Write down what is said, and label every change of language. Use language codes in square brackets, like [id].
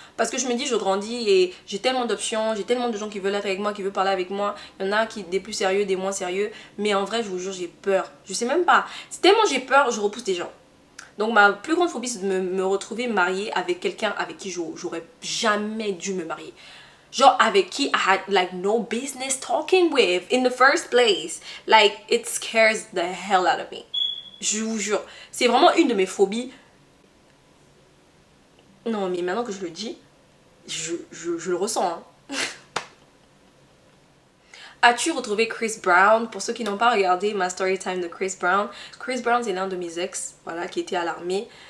[fr] Parce que je me dis, je grandis et j'ai tellement d'options, j'ai tellement de gens qui veulent être avec moi, qui veulent parler avec moi. Il y en a qui des plus sérieux, des moins sérieux. Mais en vrai, je vous jure, j'ai peur. Je sais même pas. C'est tellement j'ai peur, je repousse des gens. Donc ma plus grande phobie, c'est de me retrouver mariée avec quelqu'un avec qui j'aurais jamais dû me marier. Genre avec qui [en] I had like no business talking with in the first place. Like, it scares the hell out of me. [fr] Je vous jure, c'est vraiment une de mes phobies. Non, mais maintenant que je le dis, je le ressens. Hein. As-tu retrouvé Chris Brown? Pour ceux qui n'ont pas regardé ma story time de Chris Brown, Chris Brown c'est l'un de mes ex, voilà, qui était à l'armée.